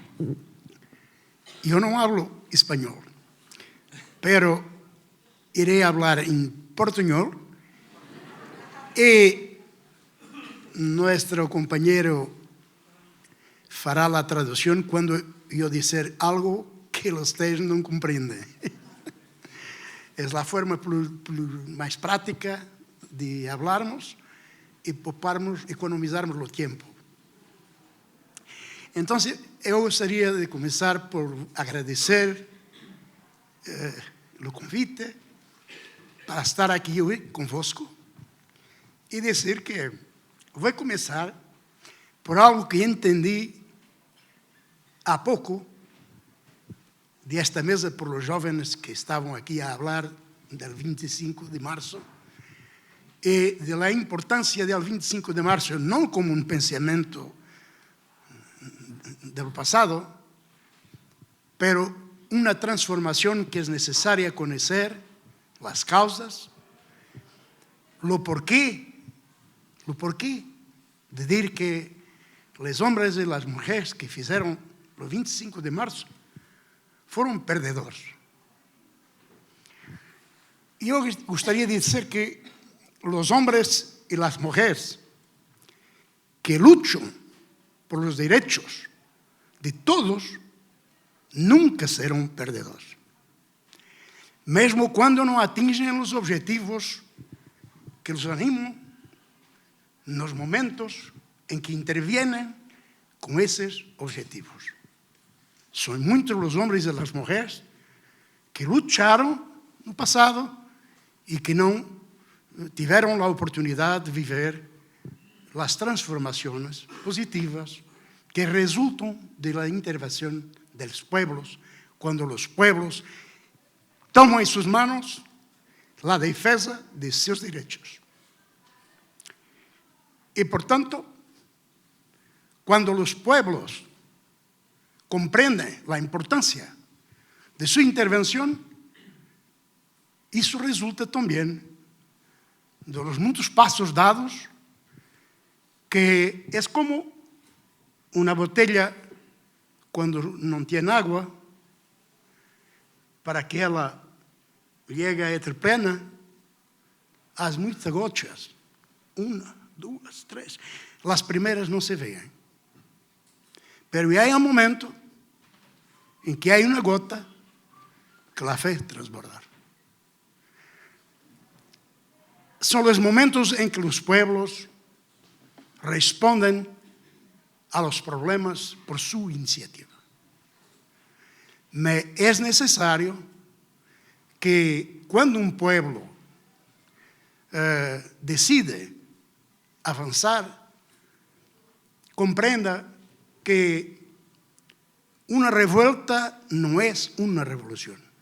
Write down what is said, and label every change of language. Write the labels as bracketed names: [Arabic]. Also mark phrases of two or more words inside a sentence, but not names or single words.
[Spanish] Yo no hablo español, pero iré a hablar en portuñol y nuestro compañero fará la traducción cuando yo decir algo que ustedes no comprenden. Es la forma más práctica de hablarnos y economizarmos el tiempo. Entonces, [Portuguese] yo gostaria de começar por agradecer o convite para estar aqui hoje convosco e dizer que vou começar por algo que entendi há pouco desta mesa por os jovens que estavam aqui a falar do 25 de março e da importância do 25 de março não como um pensamento [Spanish] del pasado, pero una transformación que es necesaria conocer las causas, lo por qué de decir que los hombres y las mujeres que hicieron el 25 de marzo fueron perdedores. Yo gustaría decir que los hombres y las mujeres que luchan por los derechos de todos, [Portuguese] nunca serão perdedores. Mesmo quando não atingem os objetivos que os animam, nos momentos em que intervienen com esses objetivos. São muitos os homens e as mulheres que lutaram no passado e que não tiveram a oportunidade de viver as transformações positivas que [Spanish] resultan de la intervención de los pueblos, cuando los pueblos toman en sus manos la defensa de sus derechos. Y por tanto, cuando los pueblos comprenden la importancia de su intervención, [Portuguese] isso resulta também dos muitos passos dados, que é como uma botella quando não tem água, para que ela llegue a ser plena, há muitas gotas. 1, 2, 3. As primeiras não se veem. Pero há um momento em que há uma gota que a faz transbordar. São os momentos em que os pueblos respondem [Spanish] a los problemas por su iniciativa. Es necesario que cuando un pueblo decide avanzar, comprenda que una revuelta no es una revolución.